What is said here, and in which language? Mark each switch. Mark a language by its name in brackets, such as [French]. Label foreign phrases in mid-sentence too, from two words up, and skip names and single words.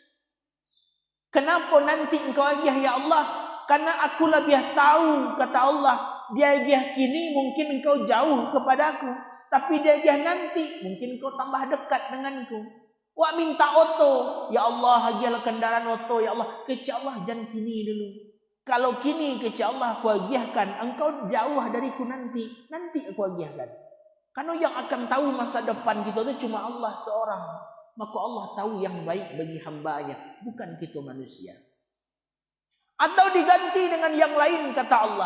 [Indonesian] Kenapa nanti engkau ajiah [Arabic] يا الله? [Indonesian] Karena aku lebih tahu, kata Allah, diajiah kini mungkin engkau jauh kepadaku, tapi diajiah nanti mungkin engkau tambah dekat denganku. [Minangkabau] Wak minta oto, [Arabic] يا الله, [Minangkabau] hajiahlah kendaraan oto, [Arabic] يا الله. [Minangkabau] Kecik Allah, jangan kini dulu. Kalau kini kecik Allah aku hajiahkan, engkau jauh dariku nanti aku hajiahkan. [Indonesian] Karena yang akan tahu masa depan kita itu cuma Allah seorang. Maka Allah tahu yang baik bagi hambanya, bukan kita manusia. Atau diganti dengan yang lain, kata Allah.